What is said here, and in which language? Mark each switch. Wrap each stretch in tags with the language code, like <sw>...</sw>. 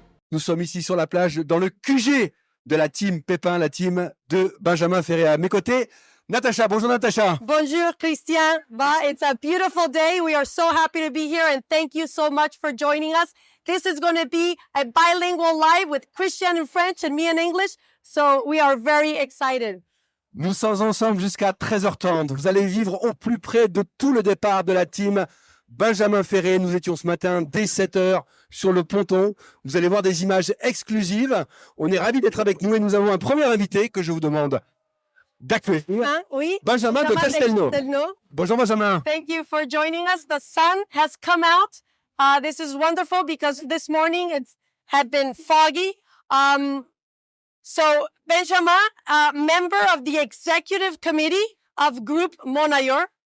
<fr>Nous sommes ici sur la plage dans le QG de la team Pépin, la team de Benjamin Ferré. À mes côtés, Natacha. Bonjour Natacha. Bonjour Christian.</fr> <en>It's a beautiful day. We are so happy to be here and thank you so much for joining us. This is going to be a bilingual live with Christian in French and me in English. So we are very excited.</en> <fr>Nous sommes ensemble jusqu'à 13h30. Vous allez vivre au plus près de tout le départ de la team Benjamin Ferré. Nous étions ce matin dès 7h sur le ponton. Vous allez voir des images exclusives. On est ravis d'être avec nous et nous avons un premier invité que je vous demande d'accueillir. Oui. Benjamin de Castelnau. Bonjour Benjamin.</fr> <en>Thank you for joining us. The sun has come out This is wonderful because this morning it had been foggy. So Benjamin, member of the executive committee of Groupe Monayor.</en>